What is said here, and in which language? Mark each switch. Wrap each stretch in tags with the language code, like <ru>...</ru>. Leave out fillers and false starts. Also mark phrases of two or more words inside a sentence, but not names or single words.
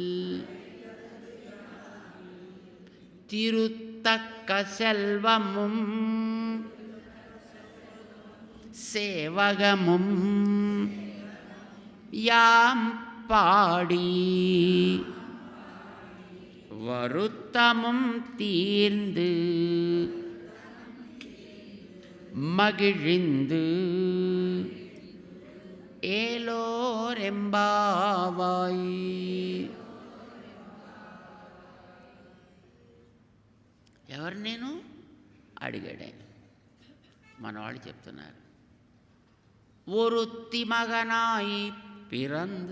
<ta>திருத்தக்க செல்வமும் சேவகமும் யாம் பாடி வருத்தமும் தீர்ந்து மகிழ்ந்து ఏలోరెంబావాయి.</ta> <te>ఎవరు నేను అడిగాడు ఆయన. మన వాళ్ళు చెప్తున్నారు,</te> <ta>ஒருத்தி மகனாய் பிறந்து.</ta>